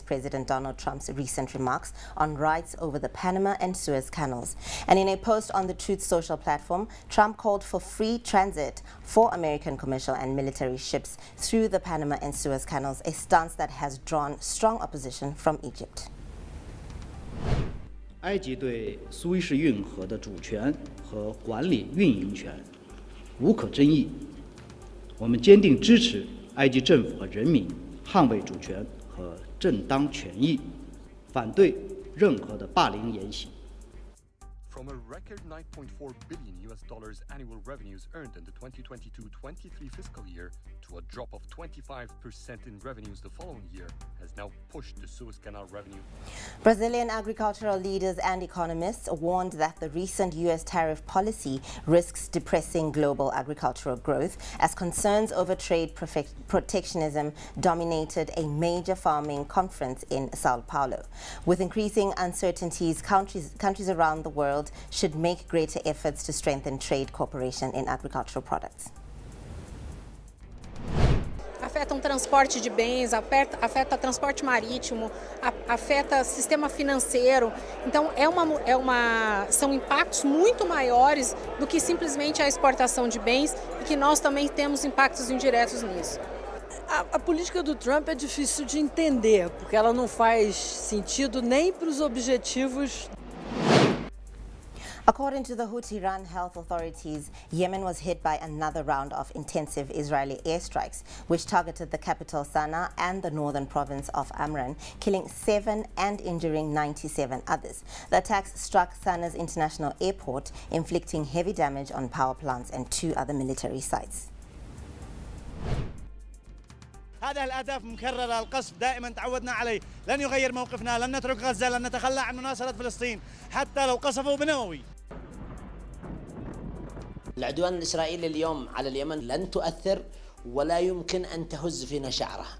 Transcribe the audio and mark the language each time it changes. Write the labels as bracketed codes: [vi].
[en] President Donald Trump's recent remarks on rights over the Panama and Suez Canals. And in a post on the Truth Social platform, Trump called for free transit for American commercial and military ships through the Panama and Suez Canals, a stance that has drawn strong opposition from Egypt. [zh] 埃及对苏伊士运河的主权和管理运营权无可争议，我们坚定支持埃及政府和人民捍卫主权和正当权益，反对任何的霸凌言行。 [en] From a record $9.4 billion annual revenues earned in the 2022-23 fiscal year to a drop of 25% in revenues the following year has now pushed the Suez Canal revenue. Brazilian agricultural leaders and economists warned that the recent U.S. tariff policy risks depressing global agricultural growth as concerns over trade protectionism dominated a major farming conference in Sao Paulo. With increasing uncertainties, countries around the world should make greater efforts to strengthen trade cooperation in agricultural products. [pt] Afeta transporte de bens, afeta transporte marítimo, afeta sistema financeiro. Então são impactos muito maiores do que simplesmente a exportação de bens, e que nós também temos impactos indiretos nisso. A política do Trump é difícil de entender, porque ela não faz sentido nem para os objetivos. [en] According to the Houthi-run health authorities, Yemen was hit by another round of intensive Israeli airstrikes, which targeted the capital Sana'a and the northern province of Amran, killing 7 and injuring 97 others. The attacks struck Sana'a's international airport, inflicting heavy damage on power plants and 2 other military sites. [ar] هذا الأهداف مكررة القصف دائما تعودنا عليه لن يغير موقفنا لن نترك غزة لن نتخلى عن مناصرة فلسطين حتى لو قصفوا بنووي. العدوان الإسرائيلي اليوم على اليمن لن تؤثر ولا يمكن أن تهز فينا شعره.